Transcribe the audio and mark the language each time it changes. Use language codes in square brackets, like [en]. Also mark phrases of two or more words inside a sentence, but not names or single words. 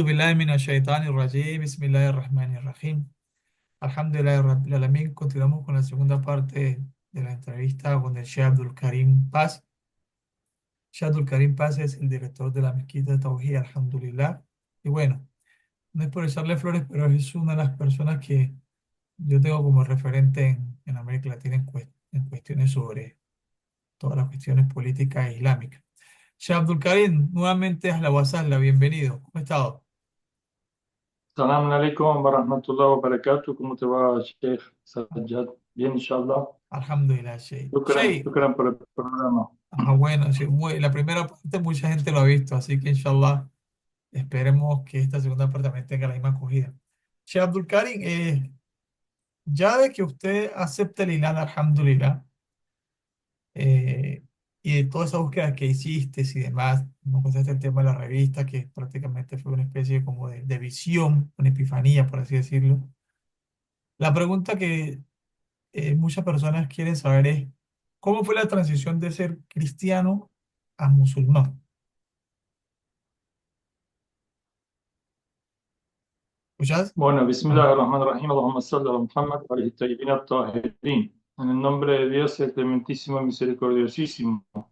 [ar] بالله من الشيطان الرجيم، بسم الله الرحمن الرحيم. الحمد لله رب العالمين. [es] Continuamos con la segunda parte de la entrevista con el Sheikh Abdul Karim Paz. Sheikh Abdul Karim Paz es el director de la Mezquita de Tawhid, alhamdulillah. Y bueno, no es por echarle flores, pero es una de las personas que yo tengo como referente en América Latina en cuestiones sobre todas las cuestiones políticas islámicas. Sheikh Abdul Karim, nuevamente a la WhatsApp, bienvenido. ¿Cómo ha estado? [ar] سلام عليكم ورحمة الله وبركاته. [es] ¿Cómo te va, Sheikh Sajjad? Bien, inshallah. [ar] الحمد لله، شيخ. Shukran, Sheikh, [es] shukran por el programa. bueno, sí, la primera parte mucha gente lo ha visto, así que inshallah esperemos que esta segunda parte también tenga la misma acogida. Sheikh Abdul Karim, ya de que usted acepta el Islam, alhamdulillah, eh, y de toda esa búsqueda que hiciste y demás, nos contaste el tema de la revista, que prácticamente fue una especie como de visión, una epifanía, por así decirlo. La pregunta que muchas personas quieren saber es, ¿cómo fue la transición de ser cristiano a musulmán? ¿Escuchas? Bueno, Ah, [ar] بسم الله الرحمن الرحيم. اللهم صل على محمد وآله الطيبين الطاهرين. [es] En el nombre de Dios, el clementísimo y misericordiosísimo.